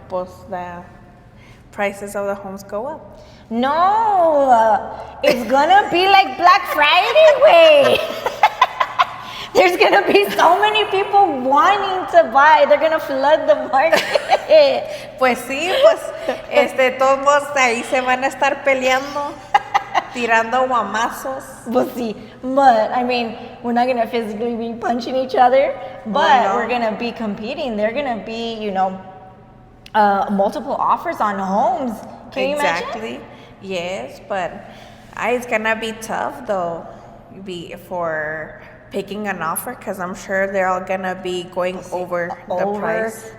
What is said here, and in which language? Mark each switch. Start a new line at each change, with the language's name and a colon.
Spanish: Pues
English: the prices of the homes go up. No, it's going to be like Black Friday way. There's going to be so many people wanting to buy. They're going to flood the market.
Spanish: Pues sí, todos ahí se van a estar peleando, tirando guamazos.
English: We'll see. But, I mean, we're not going to physically be punching each other, but we're going to be competing. They're going to be, multiple offers on homes. Can you imagine? Yes, but it's going to be tough, though, for picking an offer, because I'm sure they're all going to be going over the price.